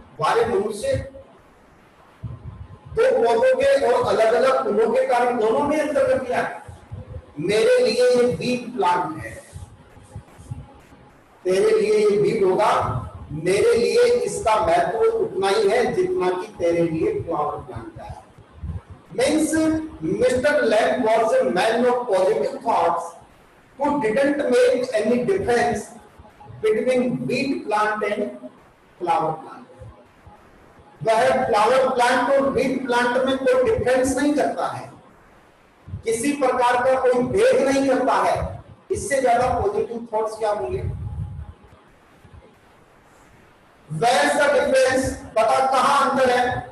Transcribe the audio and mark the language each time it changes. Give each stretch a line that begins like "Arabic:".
Hindi: हमारे मनुष्य दो पौधों के और अलग अलग फूलों के कारण दोनों में अंतर कर दिया। मेरे लिए ये वीड प्लांट है, तेरे लिए ये वीड होगा, मेरे लिए इसका महत्व उतना ही है जितना कि तेरे लिए फ्लावर प्लांट का है।
English: Means Mr. Lamb was a man of positive thoughts who didn't make any difference between weed plant and flower plant.
Hindi: वह फ्लावर प्लांट और वीड प्लांट में कोई डिफरेंस नहीं करता है, किसी प्रकार का कोई भेद नहीं करता है। इससे ज्यादा पॉजिटिव थॉट्स क्या होंगे?
English: Where's the difference?
Hindi: पता कहां अंतर है?